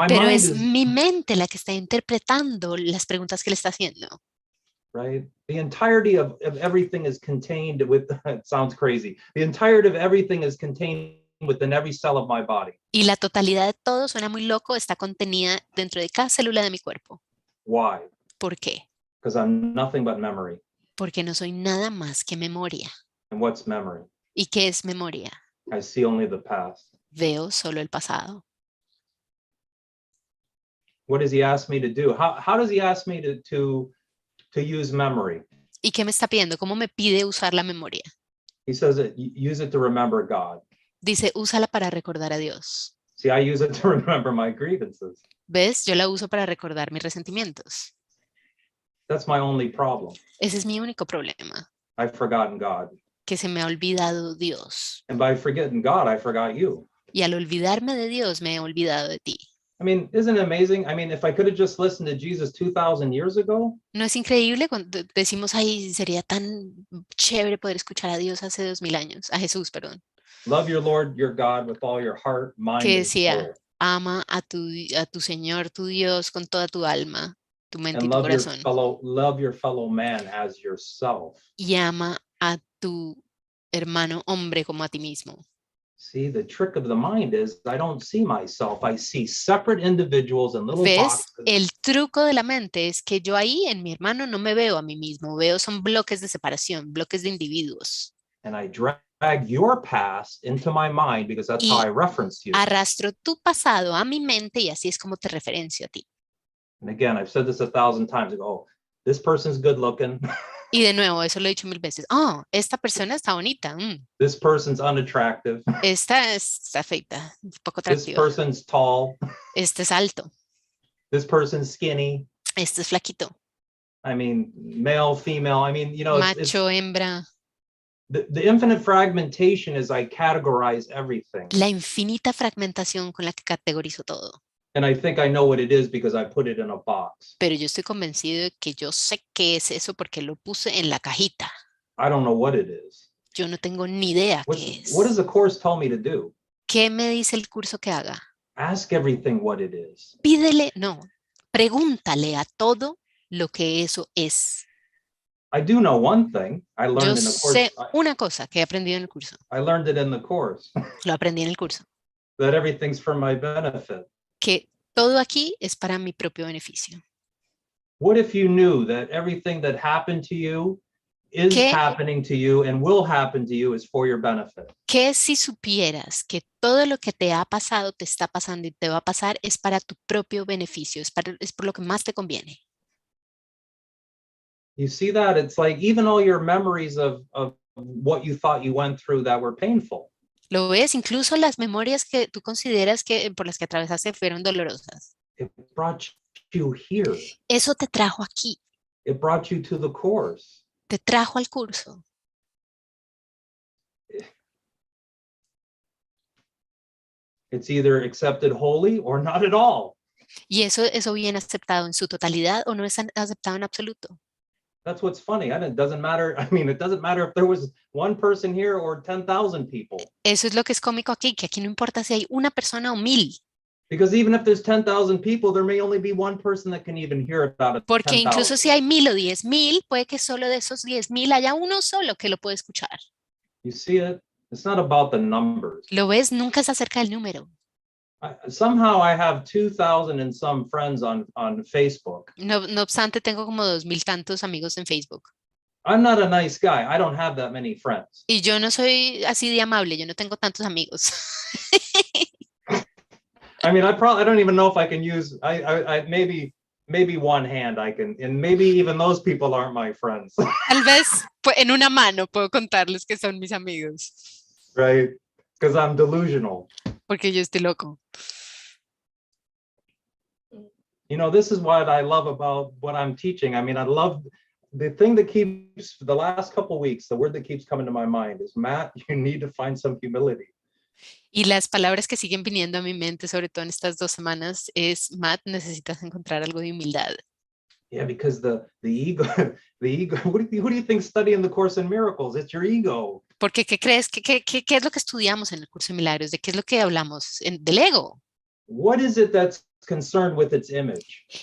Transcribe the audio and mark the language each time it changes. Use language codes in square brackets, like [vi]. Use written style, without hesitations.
[es] Pero [en] mind [es] es [en] is, [es] mi mente la que está interpretando las preguntas que le está haciendo. [en] right? The entirety of everything is contained with, it sounds crazy. The entirety of everything is contained within every cell of my body. [es] Y la totalidad de todo, suena muy loco, está contenida dentro de cada célula de mi cuerpo. [en] Why? [es] ¿Por qué? [en] Because I'm nothing but memory. [es] Porque no soy nada más que memoria. [en] And what's memory? [es] ¿Y qué es memoria? [en] I see only the past. [es] Veo solo el pasado. [en] What does he ask me to do? How does he ask me to use memory? [es] ¿Y qué me está pidiendo? ¿Cómo me pide usar la memoria? [en] He says that use it to remember God. [es] Dice, úsala para recordar a Dios. [en] See, I use it to remember my grievances. [es] ¿Ves? Yo la uso para recordar mis resentimientos. [en] That's my only problem. [es] Ese es mi único problema, [en] I've forgotten God. [es] que se me ha olvidado Dios. [en] And by forgetting God, I forgot you. [es] Y al olvidarme de Dios, me he olvidado de ti. [en] I mean, isn't it amazing? I mean, if I could have just listened to Jesus 2,000 years ago, [es] ¿No es increíble cuando decimos, ay, sería tan chévere poder escuchar a Dios hace 2,000 años, a Jesús, perdón, [en] love your Lord, your God with all your heart, mind, [es] que [en] and [es] decía, [en] soul. [es] ama a tu Señor, tu Dios, con toda tu alma, tu mente y [en] And [es] tu [en] love [es] corazón. [en] love your fellow man as yourself. [es] Y ama a tu hermano hombre como a ti mismo. [en] See, the trick of the mind is I don't see myself. I see separate individuals in little [es] ¿Ves? [en] boxes. [es] El truco de la mente es que yo ahí en mi hermano no me veo a mí mismo, veo son bloques de separación, bloques de individuos. [en] And I drag your past into my mind because that's how I reference you. [es] Arrastro tu pasado a mi mente y así es como te referencio a ti. [en] And again, I've said this 1,000 times. I go, oh, this person's good looking. [es] Y de nuevo, eso lo he dicho 1,000 veces. Oh, esta persona está bonita. [en] This person's unattractive. [es] Esta está feita, un poco [en] This [es] atractiva. [en] person's tall. [es] Este es alto. [en] This person's skinny. [es] Este es flaquito. [en] I mean, male, female. I mean, you know, it's [es] Macho, hembra. [en] The infinite fragmentation is I categorize everything. [es] La infinita fragmentación con la que categorizo todo. [en] And I think I know what it is because I put it in a box. [es] Pero yo estoy convencido de que yo sé qué es eso porque lo puse en la cajita. [en] I don't know what it is. [es] Yo no tengo ni idea qué es. [en] What does the course tell me to do? [es] ¿Qué me dice el curso que haga? [en] Ask everything what it is. [es] Pídele, no, pregúntale a todo lo que eso es. [en] I do know one thing. I [es] Yo [en] learned in the [es] sé [en] course. [es] una cosa que he aprendido en el curso. [en] I learned it in the course. [es] Lo aprendí en el curso. [en] That everything's for my benefit. [es] Que todo aquí es para mi propio beneficio. [en] What if you knew that everything that happened to you is happening to you and will happen to you is for your benefit? [es] ¿Qué si supieras que todo lo que te ha pasado, te está pasando y te va a pasar es para tu propio beneficio, es por lo que más te conviene? [en] You see that? It's like even all your memories of what you thought you went through that were painful. [es] ¿Lo ves? Incluso las memorias que tú consideras que por las que atravesaste fueron dolorosas. [en] It brought you here. [es] Eso te trajo aquí. [en] It brought you to the course. [es] Te trajo al curso. [en] It's either accepted wholly or not at all. [es] Y eso viene aceptado en su totalidad o no es aceptado en absoluto. [en] That's what's funny. It doesn't matter. I mean, it doesn't matter if there was one person here or 10,000 people. [es] Eso es lo que es cómico aquí, que aquí no importa si hay una persona o 1000. [en] Because even if there's 10,000 people, there may only be one person that can even hear about it. [es] Porque incluso si hay 1000 o 10,000, puede que solo de esos 10,000 haya uno solo que lo puede escuchar. [en] You see it? It's not about the numbers. [es] ¿Lo ves? Nunca es acerca del número. [en] Somehow I have 2,000 and some friends on Facebook. [es] No obstante, tengo como 2,000 tantos amigos en Facebook. [en] I'm not a nice guy. I don't have that many friends. [es] Y yo no soy así de amable, yo no tengo tantos amigos. [en] I mean, I don't even know if I can use, I maybe one hand I can, and maybe even those people aren't my friends. [es] Tal vez en una mano puedo contarles que son mis amigos. [en] Right? Because I'm delusional. [es] Porque yo estoy loco. [en] You know, this is what I love about what I'm teaching. I mean, I love the thing that keeps, the last couple of weeks, the word that keeps coming to my mind is, Matt, you need to find some humility. [es] Y las palabras que siguen viniendo a mi mente, sobre todo en estas 2 semanas, es, Matt, necesitas encontrar algo de humildad. [en] Yeah, because the ego, who do you think studying the Course in Miracles? It's your ego. [es] Porque, ¿qué crees? ¿Qué es lo que estudiamos en el curso de milagros? ¿De qué es lo que hablamos? Del ego. [en] What is it that's concerned with its image?